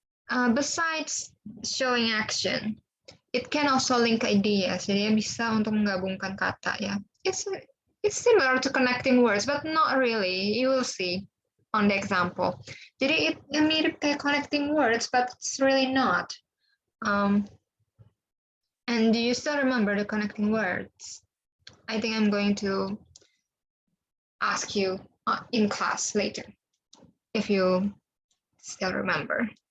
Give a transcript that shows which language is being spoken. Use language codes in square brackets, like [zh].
[en] Besides showing action, it can also link ideas. [id] Jadi bisa untuk menggabungkan kata ya. [en] It's similar to connecting words, but not really. You will see on the example. Jadi it [id] mirip kayak [en] connecting words, but it's really not. And do you still remember the connecting words? I think I'm going to ask you in class later, if you still remember.